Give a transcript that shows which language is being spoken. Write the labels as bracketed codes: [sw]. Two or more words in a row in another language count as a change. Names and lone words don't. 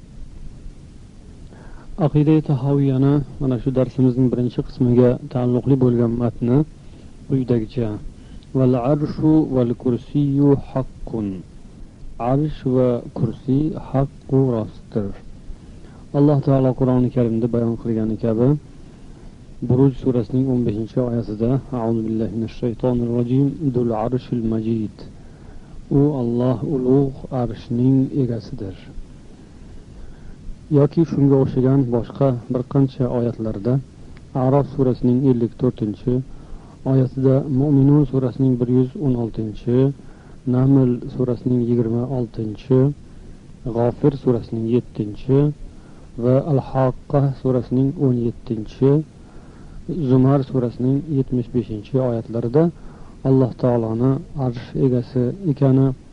[uz] Aqida Tahaviyyani mana shu darsimizning birinchi qismiga taalluqli bo'lgan matni quyidagicha: [ar] والعرش والكرسي حق. [uz] Arsh va kursi haqqu rostdir. Alloh taolo Qur'oni Karimda bayon qilgani kabi Buruj surasining 15-oyatida [ar] أعوذ بالله من الشيطان الرجيم ذو العرش المجيد. [uz] U Alloh ulug' arshning egasidir. Yoki shunga o'xshagan boshqa bir qancha oyatlarda A'rof surasining 54-oyatida, Mu'minun surasining 116, Naml surasining 26, G'ofir surasining 7 va Al-Haqqa surasining 17, Zumar surasining 75-oyatlarida Alloh taoloni arsh egasi ekani,